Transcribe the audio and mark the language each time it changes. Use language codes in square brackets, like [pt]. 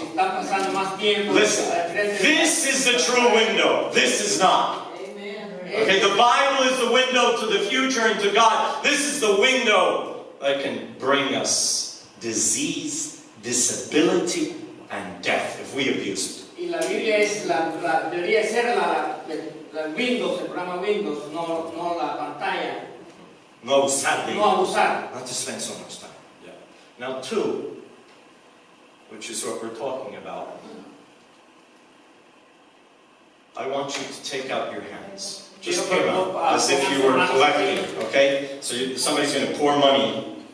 [en] Listen, this is the true window. This is not. Okay, the Bible is the window to the future and to God. This is the window that can bring us disease, disability, and death if we abuse it. [es] Y la Biblia debería ser la Windows, el programa Windows, no la pantalla. No abusar. No abusar. [en] Not to spend so much time. Yeah. Now, 2, which is what we're talking about. I want you to take out your hands. Just put them out, as if you were collecting, okay? So somebody's going to pour money.